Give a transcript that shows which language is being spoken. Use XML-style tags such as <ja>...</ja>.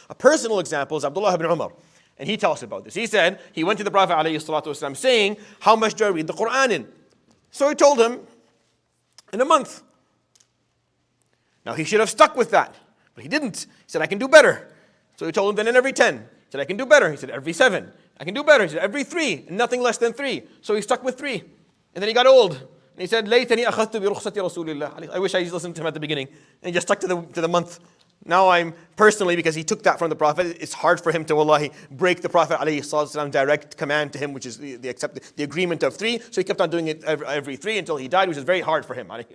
<en>A personal example is Abdullah ibn Umar. And he tells us about this. He said, he went to the Prophet ﷺ saying, how much do I read the Quran in? So he told him, in a month. Now he should have stuck with that, but he didn't. He said, I can do better. So he told him, then in every 10. He said, I can do better. He said, every 7. I can do better. He said, every 3, and nothing less than 3. So he stuck with 3. And then he got old. And he said,</en> <ar>لَيْتَنِي أَخَذْتُ بِرُخْصَةِ رَسُولِ اللَّهِ.</ar> <en>I wish I listened to him at the beginning. And he just stuck to the month. Now I'm personally, because he took that from the Prophet, it's hard for him to, wallahi, break the Prophet ﷺ direct command to him, which is the agreement of 3. So he kept on doing it every 3 until he died, which is very hard for him.</en>